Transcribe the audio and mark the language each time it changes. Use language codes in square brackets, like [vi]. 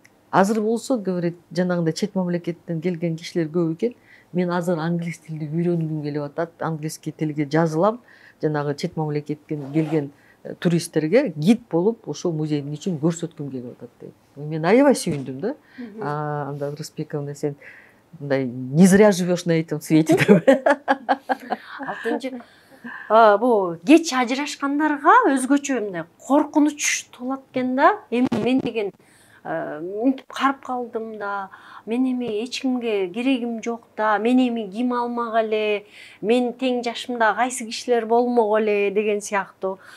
[ky] Азыр болсо, говорит, жанагындай чет мамлекеттен келген кишилер көп экен. Мен азыр англис тилди үйрөнгүм келип атат, английский тилге жазылам, жанагы чет мамлекеттен келген туристтерге гид болуп, ошо музейдин ичин көрсөткүм келип атат дейт. Мен аябай сүйүндүм да. Анда Рыспековна, сен мындай [ru] не зря живешь на этом свете [ky] деп. Алтынчы бул кеч ажырашкандарга өзгөчө мындай коркунуч толот экен да. Эми мен деген мынтип карап калдым да, мен эми эч кимге керегим жок да, мен эми ким алмак эле, мен тең жашымда кайсы кишилер болмок эле деген сыяктуу.